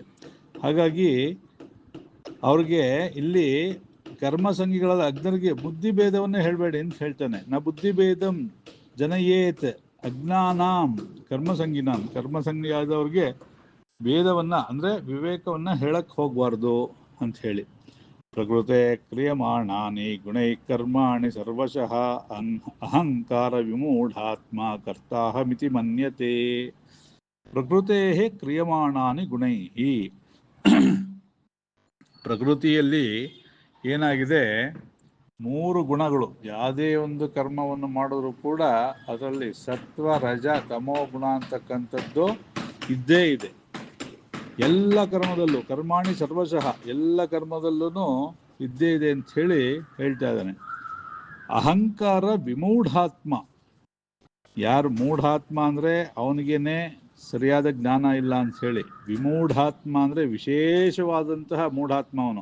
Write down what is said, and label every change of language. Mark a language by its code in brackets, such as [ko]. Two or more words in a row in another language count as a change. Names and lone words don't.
[kn] ಹಾಗಾಗಿ ಅವ್ರಿಗೆ ಇಲ್ಲಿ ಕರ್ಮಸಂಗಿಗಳಾದ ಅಜ್ಞರಿಗೆ ಬುದ್ಧಿಭೇದವನ್ನೇ ಹೇಳಬೇಡಿ ಅಂತ ಹೇಳ್ತಾನೆ. [sa] ನ ಬುದ್ಧಿಭೇದಂ ಜನಯೇತ್ ಅಜ್ಞಾನಾಂ ಕರ್ಮಸಂಗಿನಾಂ. [kn] ಕರ್ಮಸಂಗಿಯಾದವ್ರಿಗೆ ಭೇದವನ್ನು ಅಂದರೆ ವಿವೇಕವನ್ನು ಹೇಳಕ್ಕೆ ಹೋಗಬಾರ್ದು ಅಂತ ಹೇಳಿ. [sa] ಪ್ರಕೃತೆ ಕ್ರಿಯಮಾಣಾನಿ ಗುಣೈ ಕರ್ಮಾಣಿ ಸರ್ವಶಃ ಅಹಂಕಾರ ವಿಮೂಢಾತ್ಮ ಕರ್ತಾಹಮಿತಿ ಮನ್ಯತೆ. ಪ್ರಕೃತೆ ಕ್ರಿಯಮಾಣಾನಿ ಗುಣೈ. [kn] ಪ್ರಕೃತಿಯಲ್ಲಿ ಏನಾಗಿದೆ? 3 ಗುಣಗಳು. ಯಾವುದೇ ಒಂದು ಕರ್ಮವನ್ನು ಮಾಡಿದ್ರು ಕೂಡ ಅದರಲ್ಲಿ ಸತ್ವ, ರಜ, ತಮೋ ಗುಣ ಅಂತಕ್ಕಂಥದ್ದು ಇದ್ದೇ ಇದೆ. ಎಲ್ಲ ಕರ್ಮದಲ್ಲೂ, [sa] ಕರ್ಮಾಣಿ ಸರ್ವಶಃ, [kn] ಎಲ್ಲ ಕರ್ಮದಲ್ಲೂ ಇದ್ದೇ ಇದೆ ಅಂತ ಹೇಳ್ತಾ ಇದ್ದಾನೆ. [sa] ಅಹಂಕಾರ ವಿಮೂಢಾತ್ಮ. [kn] ಯಾರು ಮೂಢಾತ್ಮ ಅಂದರೆ ಅವನಿಗೇನೆ ಸರಿಯಾದ ಜ್ಞಾನ ಇಲ್ಲ ಅಂತ ಹೇಳಿ. ವಿಮೂಢಾತ್ಮ ಅಂದರೆ ವಿಶೇಷವಾದಂತಹ ಮೂಢಾತ್ಮ ಅವನು.